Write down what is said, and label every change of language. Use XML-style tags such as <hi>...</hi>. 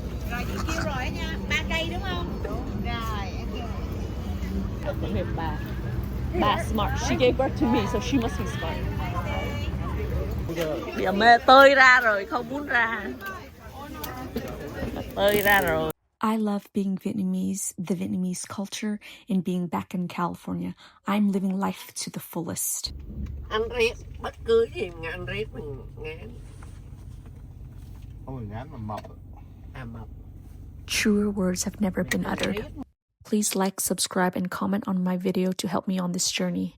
<vi>Rồi chị kêu rồi nha, 3 cây đúng không? Rồi em kêu. Bà smart.</vi> <en>She gave birth to me, so she must be smart.</en> <vi>Bây giờ mẹ tơi ra rồi, không muốn ra. Tơi ra rồi.</vi> <en>I love being Vietnamese, the Vietnamese culture, and being back in California. I'm living life to the fullest.</en> <vi>Ăn riết, bất cứ gì mà ăn riết mình ngán. Ôi ngán mà mập. Mập.</vi> <en>Truer words have never been uttered. Please like, subscribe, and comment on my video to help me on this journey.</en>